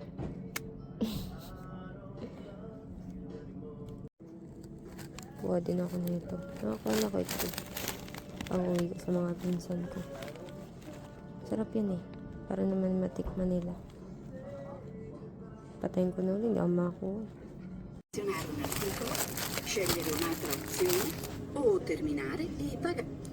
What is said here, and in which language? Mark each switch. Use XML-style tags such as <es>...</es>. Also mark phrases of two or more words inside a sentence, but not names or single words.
<tl>Kuha din ako nito. Nakakuha na ako itlog. Pang-uwi ko sa mga pinsan ko. Sarap yan eh. Para naman matikman nila. Patayin ko na ulit. Hindi ako makakuha.</tl> <it>Selezionare un articolo, scegliere un'altra opzione o terminare e pagare.</it>